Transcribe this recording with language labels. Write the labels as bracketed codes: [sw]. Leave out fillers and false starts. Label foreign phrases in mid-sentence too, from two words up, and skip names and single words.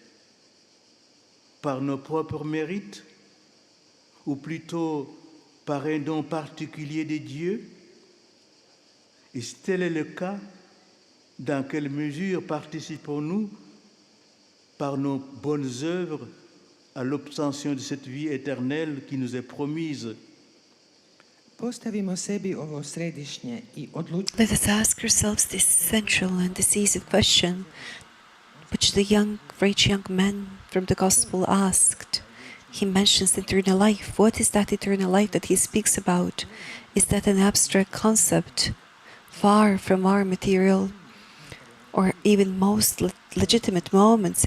[fr] Par nos propres mérites, ou plutôt par un don particulier de Dieu? Et si tel est le cas, dans quelle mesure participons-nous par nos bonnes œuvres à l'obtention de cette vie éternelle qui nous est promise? [hr] Postavimo sebi ovo središnje I odlučimo [en] Let us ask ourselves this central and decisive question, which the rich young man from the Gospel asked. He mentions eternal life. What is that eternal life that he speaks about? Is that an abstract concept, far from our material or even most legitimate moments?